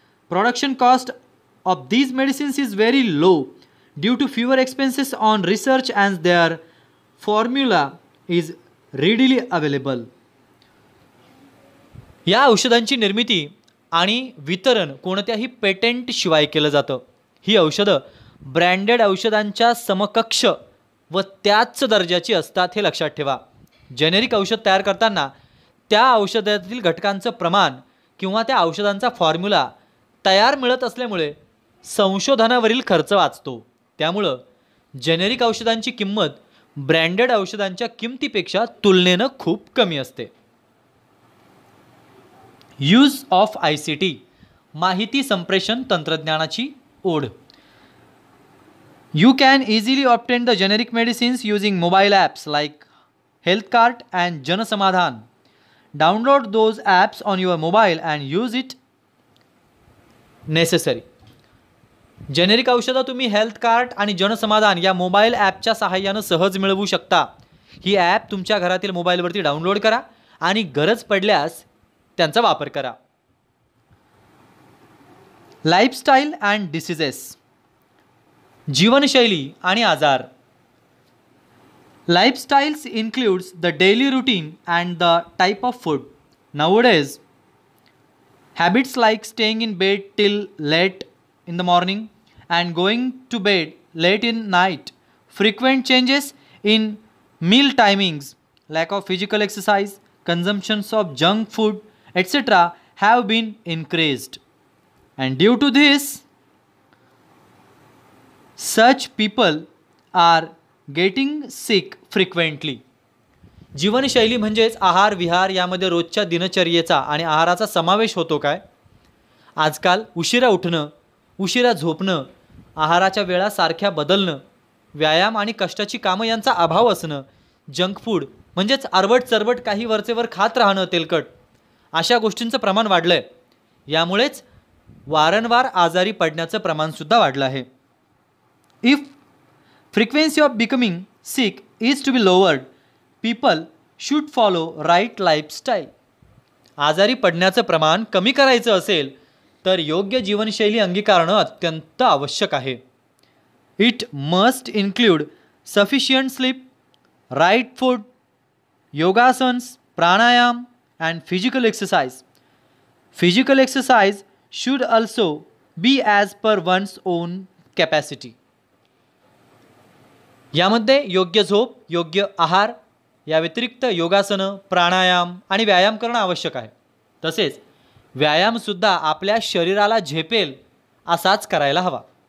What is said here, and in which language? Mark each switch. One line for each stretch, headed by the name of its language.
English: Production cost of these medicines is very low due to fewer expenses on research and their formula is readily available.
Marathi: या औषधांची निर्मिती आणि वितरण कोणत्याही patent शिवाय केलं जातं. ही औषधं ब्रँडेड औषधांच्या समकक्ष व त्याच दर्जाची असतात हे लक्षात ठेवा. जेनेरिक औषध तयार करताना त्या औषधातील घटकांचं प्रमाण किंवा त्या औषधांचा फॉर्म्युला तयार मिळत असल्यामुळे संशोधनावरील खर्च वाचतो. त्यामुळं जेनेरिक औषधांची किंमत ब्रँडेड औषधांच्या किमतीपेक्षा तुलनेनं खूप कमी असते.
English: Use of ICT.
Marathi: माहिती संप्रेषण तंत्रज्ञानाची ओढ.
English: You can easily obtain the generic medicines using mobile apps like HealthCart and Janasamadhan. Download those apps on your mobile and use it necessary.
Marathi: Generic औषधं तुम्ही हेल्थकार्ट आणि जनसमाधान या मोबाईल ॲपच्या सहाय्यानं सहज मिळवू शकता. ही ॲप तुमच्या घरातील मोबाईलवरती डाउनलोड करा आणि गरज पडल्यास त्यांचा वापर करा.
English: Lifestyle and diseases.
Marathi: जीवनशैली आणि आजार.
English: Lifestyles includes the daily routine and the type of food. Nowadays, habits like staying in bed till late in the morning and going to bed late in night, frequent changes in meal timings, lack of physical exercise, consumptions of junk food, etc. have been increased. And due to this, such people are getting sick frequently.
Marathi: जीवनशैली म्हणजेच आहार विहार यामध्ये रोजच्या दिनचर्येचा आणि आहाराचा समावेश होतो काय? आजकाल उशिरा उठणं, उशिरा झोपणं, आहाराच्या वेळा सारख्या बदलणं, व्यायाम आणि कष्टाची कामं यांचा अभाव असणं, जंक फूड म्हणजेच आरबट चरबट काही वरचेवर खात राहणं, तेलकट, अशा गोष्टींचं प्रमाण वाढलं आहे. यामुळेच वारंवार आजारी पडण्याचं प्रमाणसुद्धा वाढलं आहे.
English: If frequency of becoming sick is to be lowered, people should follow right lifestyle.
Marathi: आजारी पडण्याचं प्रमाण कमी करायचं असेल तर योग्य जीवनशैली अंगीकारणं अत्यंत आवश्यक आहे.
English: It must include sufficient sleep, right food, yogasans, pranayam and physical exercise. Physical exercise should also be as per one's own capacity.
Marathi: यामध्ये योग्य झोप, योग्य आहार, या व्यतिरिक्त योगासनं, प्राणायाम आणि व्यायाम करणं आवश्यक आहे. तसेच व्यायामसुद्धा आपल्या शरीराला झेपेल असाच करायला हवा.